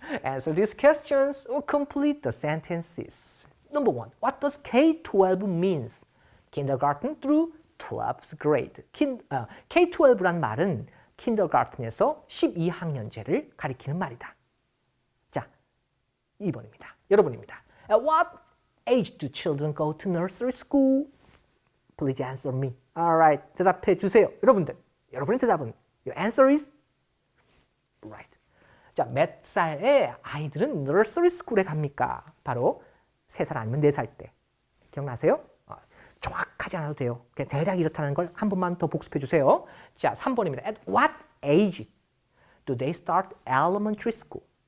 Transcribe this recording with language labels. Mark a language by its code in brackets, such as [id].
[en] Answer these questions or complete the sentences. Number 1. What does K-12 means? Kindergarten through 12th grade. [ko] K-12란 말은 kindergarten에서 12학년제를 가리키는 말이다. 자, 2번입니다. 여러분입니다. [en] At what age do children go to nursery school? Please answer me. Alright, [ko] 대답해 주세요. 여러분들, 여러분의 대답은 [en] your answer is right. [ko] 자, 몇 살의 아이들은 nursery school에 갑니까? 바로 3살 아니면 4살 때. 기억나세요? 정확하지 않아도 돼요. 그냥 대략 이렇다는 걸 한 번만 더 복습해 주세요. 자, 3번입니다. [en] At what age do they start elementary school?